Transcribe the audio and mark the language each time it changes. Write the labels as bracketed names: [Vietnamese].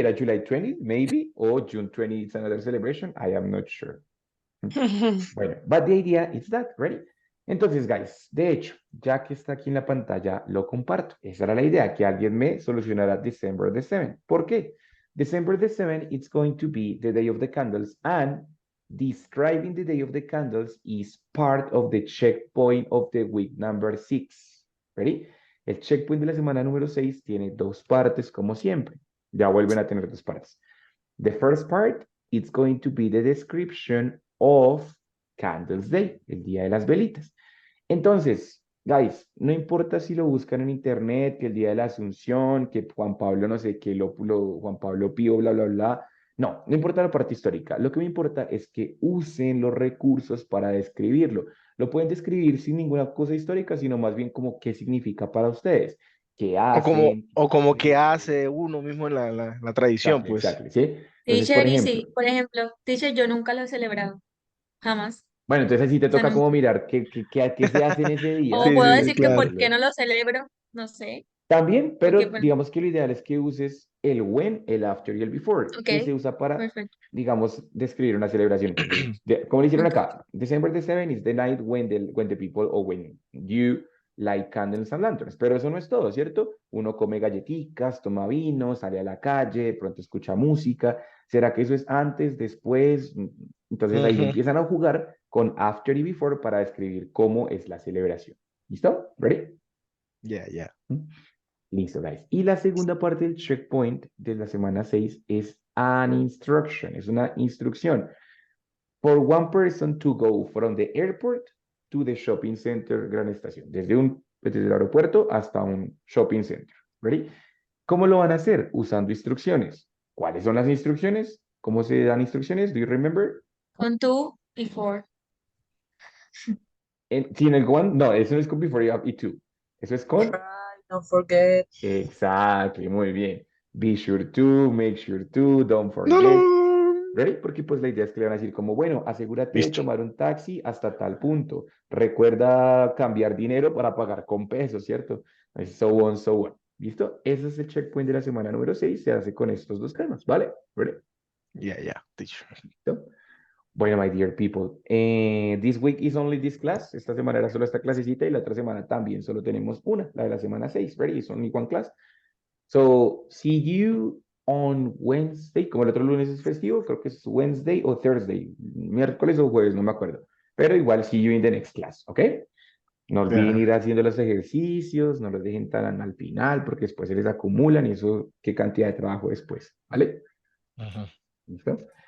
[English] Era July 20, maybe, or June 20 is another celebration. I am not sure. Bueno, but the idea is that, ready? [Spanish] Entonces, guys, de hecho, ya que está aquí en la pantalla, lo comparto. Esa era la idea, que alguien me solucionara December the 7th. ¿Por qué? [English] December the 7th, it's going to be the day of the candles, and describing the day of the candles is part of the checkpoint of the week number 6. Ready? [Spanish] El checkpoint de la semana número 6 tiene dos partes, como siempre. [English] Ya vuelven a tener dos partes. The first part, it's going to be the description of Candles Day, el día de las velitas. [Spanish] Entonces, guys, no importa si lo buscan en internet, que el día de la Asunción, que Juan Pablo, no sé, que Juan Pablo Pío, bla, bla, bla. No importa la parte histórica. Lo que me importa es que usen los recursos para describirlo. Lo pueden describir sin ninguna cosa histórica, sino más bien como qué significa para ustedes. ¿Qué hacen? O como que hace uno mismo en la tradición, Exacto, pues. exacto, ¿sí? Entonces, Teacher, y sí, por ejemplo, teacher, yo nunca lo he celebrado. Jamás. bueno, entonces así te O sea, toca nunca. como mirar qué se hace en ese día. O puedo decir que claro. por qué no lo celebro, no sé. También, pero Porque, bueno, digamos que lo ideal es que uses el when, el after y el before, que se ok, usa para, perfecto. digamos, describir una celebración. Entonces, como lo hicieron Ok. [English] acá, December the 7th is the night when the people, or when you light candles and lanterns. [Spanish] Pero eso no es todo, ¿cierto? Uno come galletitas, toma vino, sale a la calle, de pronto escucha música. ¿Será que eso es antes, después? Entonces ahí empiezan a jugar con after y before para describir cómo es la celebración. ¿Listo? ¿Ready? [English] Yeah. [Spanish] Listo, guys. Y la segunda parte del checkpoint de la semana 6 es an instruction, es una instrucción. [English] For one person to go from the airport to the shopping center Gran Estación, desde el aeropuerto hasta un shopping center. ¿Ready? ¿Cómo lo van a hacer? [Spanish] Usando instrucciones. ¿Cuáles son las instrucciones? ¿Cómo se dan instrucciones? [English] Do you remember? [Spanish] Con to y for. Sí, en el one, no, eso no es con before y to. Eso es con [English] Try, don't forget. [Spanish] exactly, muy bien. [English] Be sure to, make sure to, don't forget. ¿Ready? [Spanish] Porque pues la idea es que le van a decir como, bueno, asegúrate de Listo. tomar un taxi hasta tal punto. Recuerda cambiar dinero para pagar con pesos, ¿cierto? So on, so on. ¿Listo? Ese es el checkpoint de la semana número 6. Se hace con estos dos temas, ¿vale? [English] ¿Ready? Yeah, teacher. [Spanish] ¿Listo? [English] Bueno, my dear people, this week is only this class. [Spanish] Esta semana era solo esta clasecita y la otra semana también solo tenemos una, la de la semana 6. Ready? It's only one class. [English] So, see you on Wednesday. [Spanish] Como el otro lunes es festivo, creo que es Wednesday o Thursday. Miércoles o jueves, no me acuerdo. Pero igual, see you in the next class, ¿ok? No olviden ir haciendo los ejercicios, no los dejen tan al final, porque después se les acumulan y eso, qué cantidad de trabajo después, ¿vale? ¿Listo?